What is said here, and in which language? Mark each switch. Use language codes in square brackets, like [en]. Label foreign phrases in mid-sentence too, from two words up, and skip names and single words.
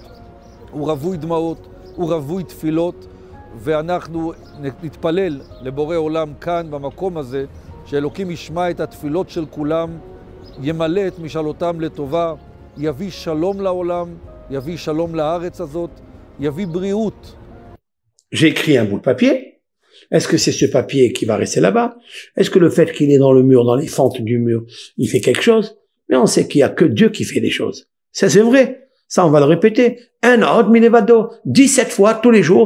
[he] הוא רווי דמעות, הוא רווי תפילות, ואנחנו נתפלל לבורא עולם כאן במקום הזה, שאלוקים ישמע את התפילות של כולם, ימלא את משאלותם לטובה, יביא שלום לעולם, יביא שלום לארץ הזאת, יביא בריאות. [fr] J'ai écrit un bout de papier. Est-ce que c'est ce papier qui va rester là-bas? Est-ce que le fait qu'il est dans le mur, dans les fentes du mur, il fait quelque chose? Mais on sait qu'il n'y a que Dieu qui fait des choses. Ça, c'est vrai. Ça, on va le répéter. Un autre milevado, 17 fois tous les jours.